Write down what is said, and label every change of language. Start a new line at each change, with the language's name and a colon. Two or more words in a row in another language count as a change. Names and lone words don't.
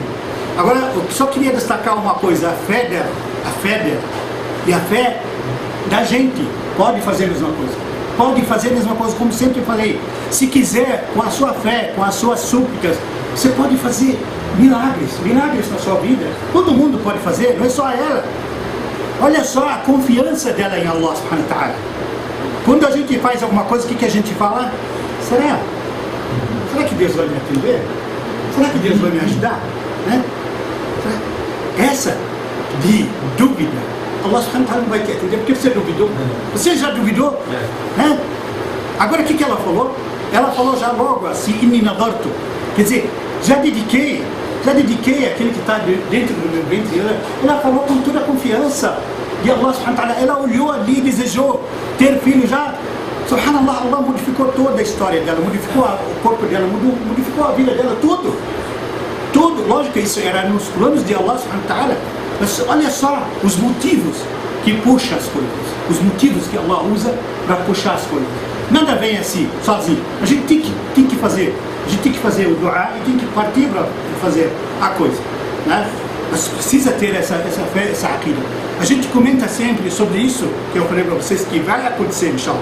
Portuguese: Agora, eu só queria destacar uma coisa, a fé dela e a fé da gente pode fazer a mesma coisa. Pode fazer a mesma coisa, como sempre falei. Se quiser, com a sua fé, com as suas súplicas, você pode fazer milagres na sua vida. Todo mundo pode fazer, não é só ela. Olha só a confiança dela em
Arabic: الله سبحانه وتعالى.
Portuguese: Quando a gente faz alguma coisa, o que a gente fala? Será que Deus vai me atender? Será que Deus vai me ajudar? Né? Essa de dúvida,
Arabic: الله سبحانه وتعالى
Portuguese: não vai te atender porque você duvidou. Você já duvidou? Né? Agora o que ela falou? Ela falou já logo assim,
Arabic: إني نذرت.
Portuguese: Quer dizer, já dediquei aquele que está dentro do meu ventre. Ela falou com toda a confiança de
Arabic: الله سبحانه وتعالى.
Portuguese: Ela olhou ali e desejou ter filho já. Subhanallah, Allah modificou toda a história dela, modificou o corpo dela, modificou a vida dela, tudo. Lógico que isso era nos planos de
Arabic: الله سبحانه وتعالى.
Portuguese: Mas olha só os motivos que puxam as coisas, os motivos que Allah usa para puxar as coisas. Nada vem assim, sozinho. A gente tem que fazer o dua e tem que partir para fazer a coisa, né? Mas precisa ter essa fé, essa aqida. A gente comenta sempre sobre isso, que eu falei para vocês, que vai acontecer, inshallah.